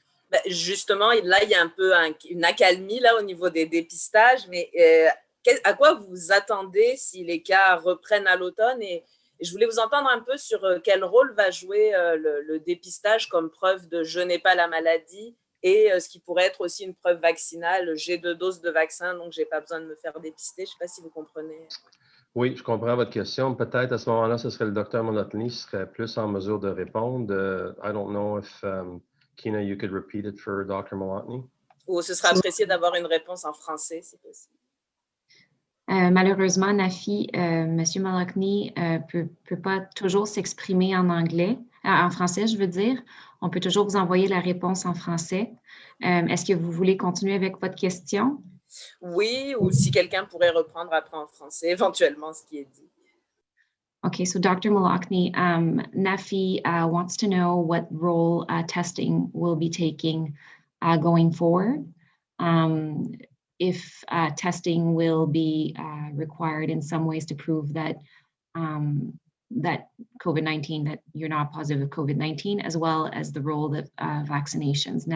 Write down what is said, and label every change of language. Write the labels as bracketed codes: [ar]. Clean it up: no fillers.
[fr] Ben justement, là, il y a un peu une accalmie là, au niveau des dépistages, mais à quoi vous vous attendez si les cas reprennent à l'automne et je voulais vous entendre un peu sur quel rôle va jouer le dépistage comme preuve de je n'ai pas la maladie et ce qui pourrait être aussi une preuve vaccinale. J'ai 2 doses de vaccin, donc je n'ai pas besoin de me faire dépister. Je ne sais pas si vous comprenez. Oui, je comprends votre question. Peut-être à ce moment-là, ce serait le docteur Melantony qui serait plus en mesure de répondre. [en] I don't know if Kina, you could repeat it for Dr. Melantony. [fr] Ou ce serait apprécié d'avoir une réponse en français, si possible. Malheureusement, Nafi, M. Melantony peut pas toujours s'exprimer en anglais, en français, je veux dire. On peut toujours vous envoyer la réponse en français. Est-ce que vous voulez continuer avec votre question? Oui, ou si quelqu'un pourrait reprendre après en français, éventuellement, ce qui est dit. [en] Okay, so Dr. Melantony, Nafi wants to know what role testing will be taking going forward. If testing will be required in some ways to prove that that COVID-19, that you're not positive of COVID-19, as well as the role of vaccinations.